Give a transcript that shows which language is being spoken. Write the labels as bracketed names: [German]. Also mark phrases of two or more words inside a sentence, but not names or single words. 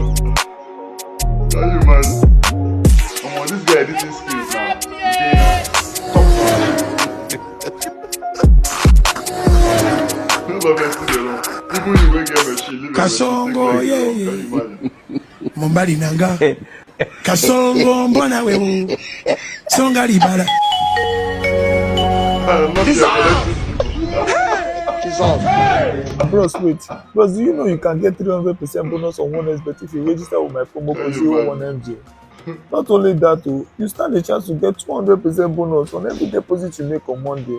[English] Can you imagine? Come on, this guy editing skills now. Kasongo, yeah. [Lingala] Mombali nanga. Kasongo, mbona wewe. Songa libala. [English] Bros, wait. Bros, do you know you can get 300% bonus on 1xbet if you register with my promo code 01MJ? Not only that, you stand a chance to get 200% bonus on every deposit you make on Monday.